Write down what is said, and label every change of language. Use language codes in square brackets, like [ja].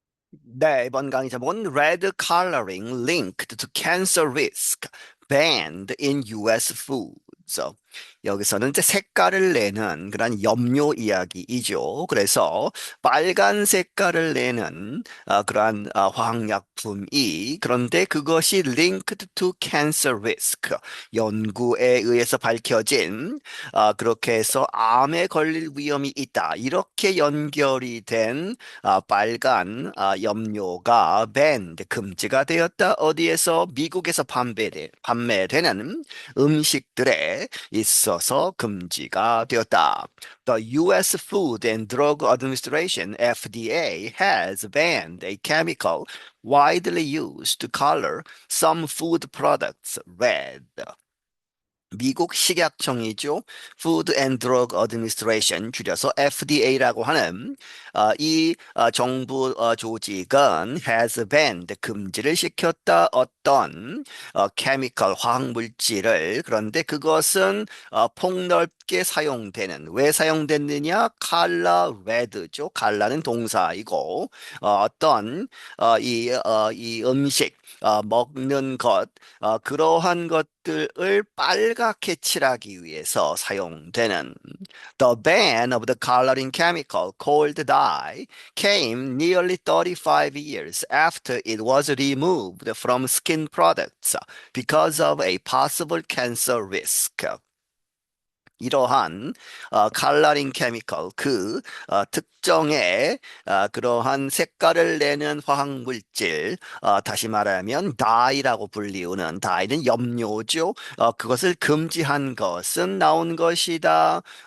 [ko] 네, 이번 강의 제목은 [en] Red Coloring Linked to Cancer Risk Banned in US Foods. [ko] 여기서는 이제 색깔을 내는 그런 염료 이야기이죠. 그래서 빨간 색깔을 내는 그러한 화학약품이 그런데 그것이 [en] linked to cancer risk [ko] 연구에 의해서 밝혀진 그렇게 해서 암에 걸릴 위험이 있다. 이렇게 연결이 된 빨간 염료가 banned 금지가 되었다. 어디에서 미국에서 판매되는 음식들에 있어서 금지가 되었다. [en] The U.S. Food and Drug Administration (FDA) has banned a chemical widely used to color some food products red. [ko] 미국 식약청이죠. Food and Drug Administration, 줄여서 FDA라고 하는 이 정부 조직은 [en] has banned, [ko] 금지를 시켰다. 어떤 케미컬, 화학물질을. 그런데 그것은 폭넓게 사용되는, 왜 사용됐느냐? 칼라 레드죠. 칼라는 동사이고 어떤 이 음식, 먹는 것, 그러한 것들을 빨갛게 칠하기 위해서 사용되는 [en] The ban of the coloring chemical called dye came nearly 35 years after it was removed from skin products because of a possible cancer risk. [ko] 이러한 컬러링 케미컬 특정의 그러한 색깔을 내는 화학 물질 다시 말하면 다이라고 불리우는 다이는 염료죠. 그것을 금지한 것은 나온 것이다.